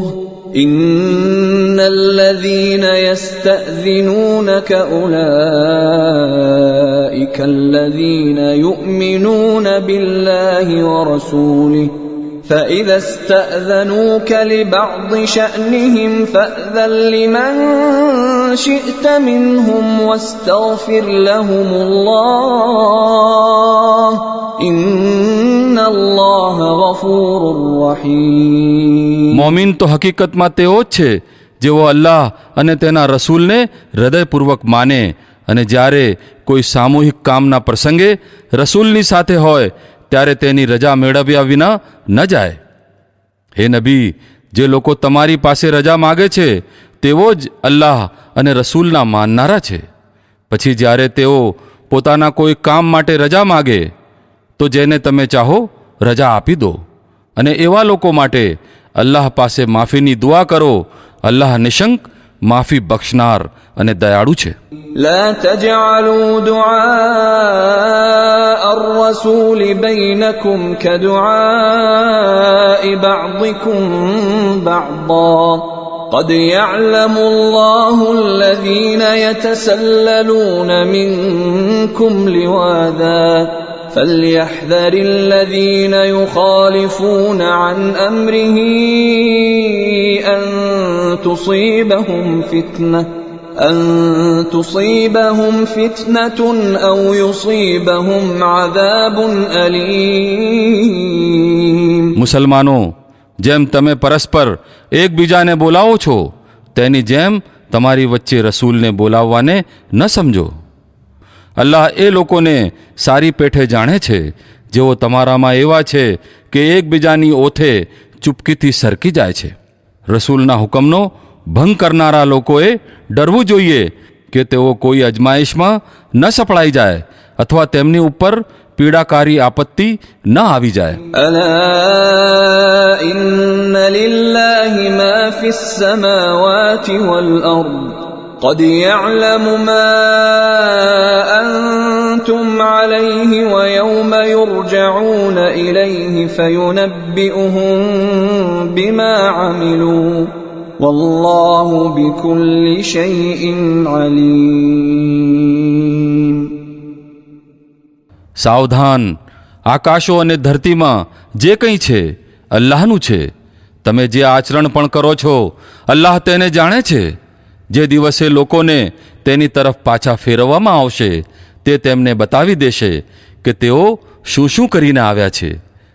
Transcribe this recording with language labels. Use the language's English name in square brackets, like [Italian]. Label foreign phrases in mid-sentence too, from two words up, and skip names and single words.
[Arabic] إن الذين يستأذنونك أولئك الذين يؤمنون بالله ورسوله فإذا استأذنوك لبعض شأنهم فأذن لمن شئت منهم واستغفر لهم الله إن الله غفور رحيم. [Gujarati] મોમિન તો હકીકતમાં તેઓ જ છે જેઓ અલ્લાહ અને તેના રસૂલને હૃદયપૂર્વક માને અને જ્યારે કોઈ સામૂહિક કામના પ્રસંગે રસૂલની સાથે હોય ત્યારે તેની રજા મેળવ્યા વિના ન જાય. હે નબી, જે લોકો તમારી પાસે રજા માગે છે તેઓ જ અલ્લાહ અને રસૂલના માનનારા છે. પછી જ્યારે તેઓ પોતાના કોઈ કામ માટે રજા માગે તો જેને તમે ચાહો રજા આપી દો, અને એવા લોકો માટે અલ્લાહ પાસે માફીની દુઆ કરો. અલ્લાહ નિશંક માફી બક્ષનાર અને દયાળુ છે. [Arabic] لا تجعلوا دعاء الرسول بينكم كدعاء بعضكم بعضا قد يعلم الله الذين يتسللون منكم لواذا فليحذر الذين يخالفون عن أمره أن تصيبهم فتنة أو يصيبهم عذاب أليم. [Gujarati] મુસલમાનો, જેમ તમે પરસ્પર એકબીજાને બોલાવો છો તેની જેમ તમારી વચ્ચે રસૂલને બોલાવવાને ન સમજો. અલ્લાહ એ લોકોને સારી પેઠે જાણે છે જેઓ તમારામાં એવા છે કે એકબીજાની ઓથે ચૂપકીથી સરકી જાય છે. રસૂલના હુકમનો ભંગ કરનારા લોકોએ ડરવું જોઈએ કે તેઓ કોઈ અજમાઈશમાં ન સપડાઈ જાય અથવા તેમની ઉપર પીડાકારી આપત્તિ ન આવી જાય. [Arabic] ألا إن لله ما في السماوات والأرض قد يعلم ما أنتم عليه ويوم يرجعون إليه فينبئهم بما عملوا والله بكل شيء عليم. [Gujarati] સાવધાન, આકાશો અને ધરતીમાં જે કંઈ છે અલ્લાહનું છે. તમે જે આચરણ પણ કરો છો અલ્લાહ તેને જાણે છે. જે દિવસે લોકોને તેની તરફ પાછા ફેરવવામાં આવશે તે તેમને બતાવી દેશે કે તેઓ શું શું કરીને આવ્યા છે.